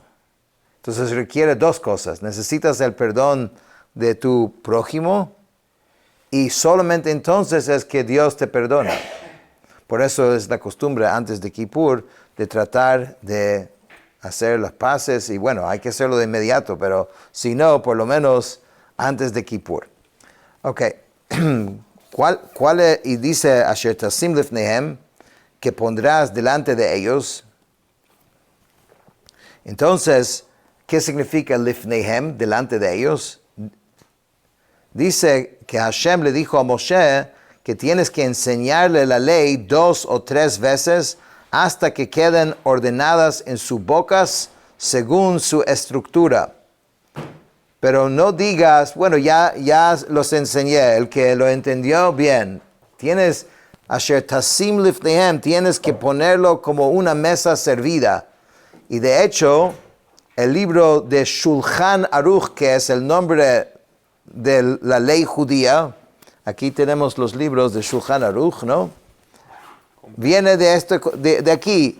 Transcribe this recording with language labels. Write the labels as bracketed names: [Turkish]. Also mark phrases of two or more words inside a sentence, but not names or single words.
[Spanish] Entonces requiere dos cosas. Necesitas el perdón de tu prójimo y solamente entonces es que Dios te perdona. Por eso es la costumbre antes de Kippur de tratar de hacer las paces, y bueno, hay que hacerlo de inmediato, pero si no, por lo menos antes de Kippur. Ok, ¿Cuál es? Y dice [Hebrew] אשר תשים לפניהם, [Spanish] que pondrás delante de ellos. Entonces, ¿qué significa lifnehem, delante de ellos? Dice que Hashem le dijo a Moshe que tienes que enseñarle la ley 2 o 3 veces hasta que queden ordenadas en sus bocas según su estructura. Pero no digas, bueno, ya los enseñé, el que lo entendió bien. Tienes, [Hebrew] אשר תשים לפניהם, [Spanish] tienes que ponerlo como una mesa servida. Y de hecho, el libro de Shulchan Aruch, que es el nombre de la ley judía, aquí tenemos los libros de Shulchan Aruch, ¿no? Viene de aquí.